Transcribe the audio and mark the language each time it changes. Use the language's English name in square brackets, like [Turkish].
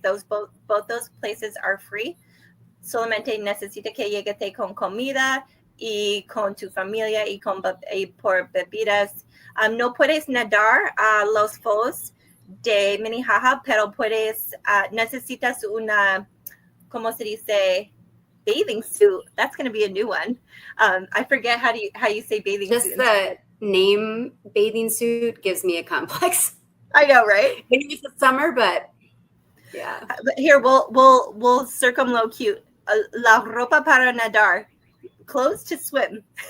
[English] Both those places are free. [Spanish] Solamente necesita que llegues con comida y con tu familia y por bebidas. No puedes nadar a los falls de Minnehaha, pero necesitas una, ¿cómo se dice? [English] Bathing suit. That's going to be a new one. I forget how you say bathing suit. Just the name bathing suit gives me a complex. I know, right? Maybe it's summer, but yeah. But here we'll circumlocute. [Spanish] La ropa para nadar. [English] Clothes to swim.